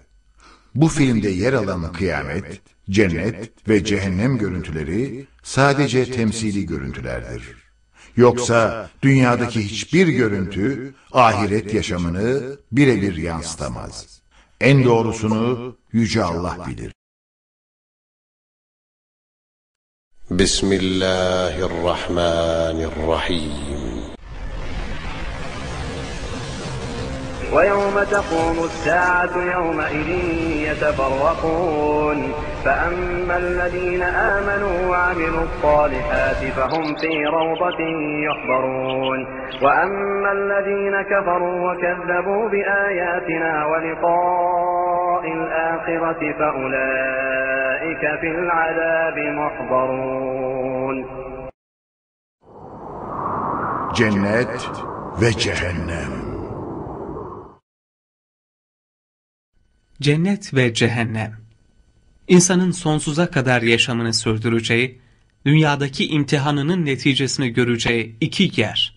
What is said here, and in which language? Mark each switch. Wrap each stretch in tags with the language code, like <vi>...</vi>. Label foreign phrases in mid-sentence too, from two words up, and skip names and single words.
<tr>Bu filmde yer alan kıyamet, cennet ve cehennem görüntüleri sadece temsili görüntülerdir. Yoksa dünyadaki hiçbir görüntü ahiret yaşamını birebir yansıtamaz. En doğrusunu Yüce Allah bilir. Bismillahirrahmanirrahim.</tr> <ar>وَيَوْمَ تَقُومُ السَّاعَةُ يَوْمَئِذٍ يَتَفَرَّقُونَ فَأَمَّا الَّذِينَ آمَنُوا وَعَمِلُوا الصَّالِحَاتِ فَهُمْ فِي رَوْضَةٍ يُحْبَرُونَ وَأَمَّا الَّذِينَ كَفَرُوا وَكَذَّبُوا بِآيَاتِنَا وَلِقَاءِ الْآخِرَةِ فَأُولَئِكَ فِي الْعَذَابِ مُحْضَرُونَ.</ar> <tr>Cennet ve cehennem. Cennet ve cehennem, insanın sonsuza kadar yaşamını sürdüreceği, dünyadaki imtihanının neticesini göreceği iki yer.</tr>